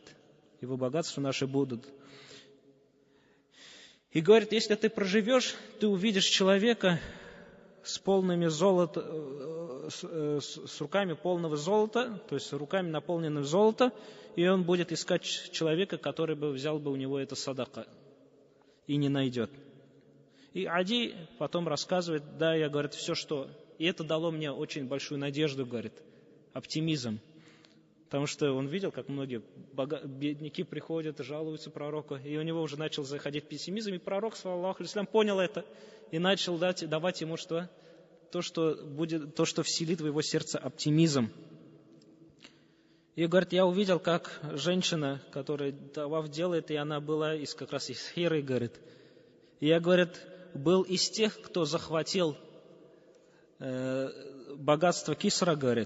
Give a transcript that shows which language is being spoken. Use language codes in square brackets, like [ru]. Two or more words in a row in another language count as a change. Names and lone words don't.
[ru] Его богатства наши будут. И говорит: если ты проживешь, ты увидишь человека с полными золота, с руками полного золота, то есть руками наполненными золота, и он будет искать человека, который бы взял бы у него это садака, и не найдет. И Ади потом рассказывает: да, я, говорит, все что... И это дало мне очень большую надежду, говорит, оптимизм. Потому что он видел, как многие бедняки приходят и жалуются пророку, и у него уже начал заходить пессимизм, и пророк, [ar] صلى الله عليه وسلم, [ru] понял это, и начал давать ему что? То, что вселит в его сердце оптимизм. И, говорит, я увидел, как женщина, которая таваф делает, и она была как раз из Хиры, говорит. И я, говорит, был из тех, кто захватил богатство Кисра, говорит.